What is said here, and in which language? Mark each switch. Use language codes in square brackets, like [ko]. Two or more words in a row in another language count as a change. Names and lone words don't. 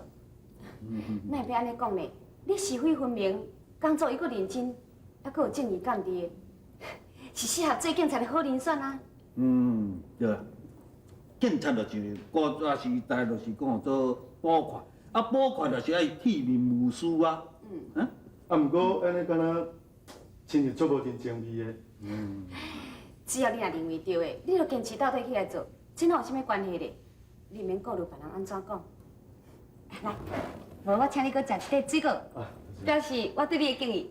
[nan] 哪会安尼讲呢？你是非分明，工作又搁认真，还搁有正义感伫的，是适合做警察的好人选啊！对啦，警察就是古早时代就是讲做捕快，啊捕快就是爱铁面无私啊。毋过安尼敢若亲像做无真情味的。只要你若认为对的，你就坚持到底起来做，这哪有啥物关系咧？你免顾虑别人安怎讲。来，无我请你搁食一块水果，表示我对你的敬意。